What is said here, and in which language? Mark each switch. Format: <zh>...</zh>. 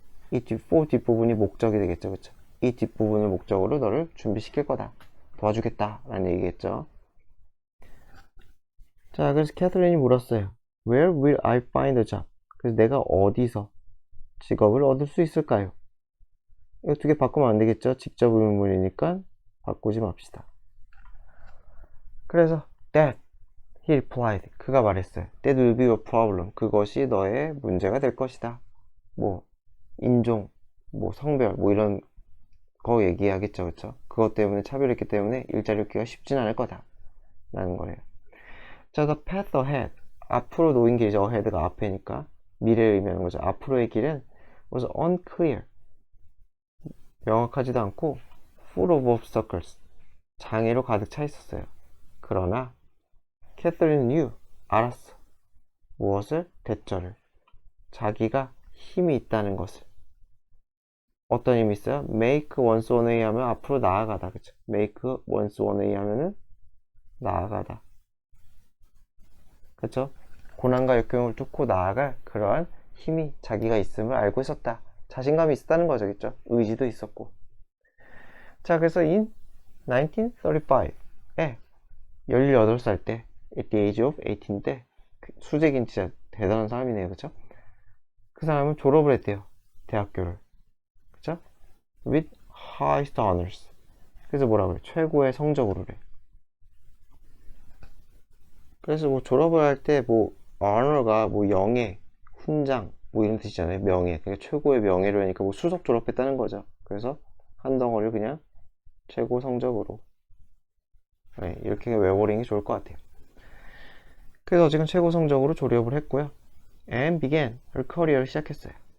<ko>이 뒷부분이 목적이 되겠죠, 그쵸? 이 뒷부분을 목적으로 너를 준비시킬 거다, 도와주겠다 라는 얘기겠죠. 자, 그래서 캐서린이 물었어요.</ko> <en>Where will I find a job?</en> <ko>그래서 내가 어디서 직업을 얻을 수 있을까요? 이거 두 개 바꾸면 안 되겠죠? 직접 의문이니까 바꾸지 맙시다. 그래서</ko> <en>that, he replied.</en> <ko>그가 말했어요.</ko> <en>That will be your problem.</en> <ko>그것이 너의 문제가 될 것이다. 뭐 인종, 뭐 성별, 뭐 이런 거 얘기하겠죠, 그쵸? 그것 때문에 차별했기 때문에 일자리 얻기가 쉽진 않을 거다 라는 거예요. 자,</ko> <en>the path ahead.</en> <ko>앞으로 놓인 길이죠. ahead가 앞에니까 미래를 의미하는 거죠. 앞으로의 길은</ko> <en>was unclear.</en> <ko>명확하지도 않고</ko> <en>full of obstacles.</en> <ko>장애로 가득 차 있었어요. 그러나 캐서린은 knew. 알았어. 무엇을? 대처를. 자기가 힘이 있다는 것을. 어떤 힘이 있어요?</ko> <en>make one's own way</en> <ko>하면 앞으로 나아가다. 그쵸?</ko> <en>make one's own way</en> <ko>하면은 나아가다. 그쵸? 고난과 역경을 뚫고 나아갈 그러한 힘이 자기가 있음을 알고 있었다. 자신감이 있었다는 거죠. 그쵸? 의지도 있었고. 자, 그래서 in 1935에 18살 때</ko> <en>at the age of 18</en> <ko>때 수재긴 진짜 대단한 사람이네요. 그쵸? 그 사람은 졸업을 했대요. 대학교를. 그쵸?</ko> <en>with highest honors.</en> <ko>그래서 뭐라 그래? 최고의 성적으로래. 그래서 뭐 졸업을 할 때 뭐 honor가 뭐 영예, 훈장 뭐 이런 뜻이잖아요. 명예. 그러니까 최고의 명예로 하니까 뭐 수석 졸업했다는 거죠. 그래서 한 덩어리를 그냥 최고 성적으로. 네, 이렇게 외워버리는 게 좋을 것 같아요. 그래서 지금 최고 성적으로 졸업을 했고요.</ko> <en>and began her career를</en> <ko>시작했어요.</ko>